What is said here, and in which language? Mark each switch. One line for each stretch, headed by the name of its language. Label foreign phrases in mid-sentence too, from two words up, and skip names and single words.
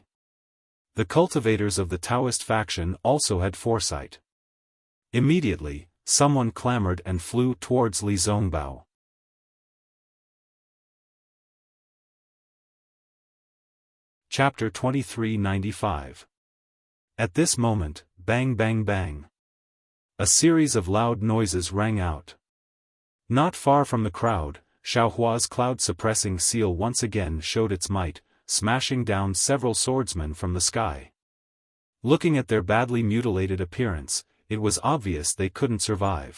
English: The cultivators of the Taoist faction also had foresight. Immediately, someone clamored and flew towards Li Zongbao. Chapter 2395. At this moment, bang bang bang. A series of loud noises rang out. Not far from the crowd, Xiaohua's cloud-suppressing seal once again showed its might, smashing down several swordsmen from the sky. Looking at their badly mutilated appearance, it was obvious they couldn't survive.